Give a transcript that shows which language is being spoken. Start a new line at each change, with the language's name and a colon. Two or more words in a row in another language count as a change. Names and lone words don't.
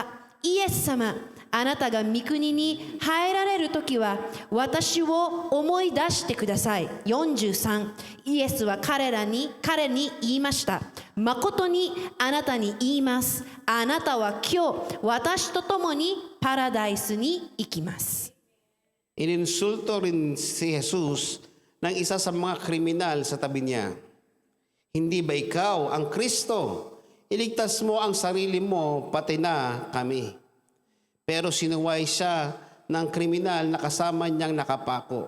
Japanese: イエス様、あなたが御国に入られるときは私を思い出してください。43、イエスは彼に言いました。誠にあなたに言います。あなたは今日私と共にパラダイスに行きます。
Filipino: Ininsulto rin si Jesus ng isa sa mga kriminal sa tabi niya. Hindi ba ikaw ang Kristo? Iligtas mo ang sarili mo, pati na kami. Pero sinuway siya ng kriminal na kasama niyang nakapako.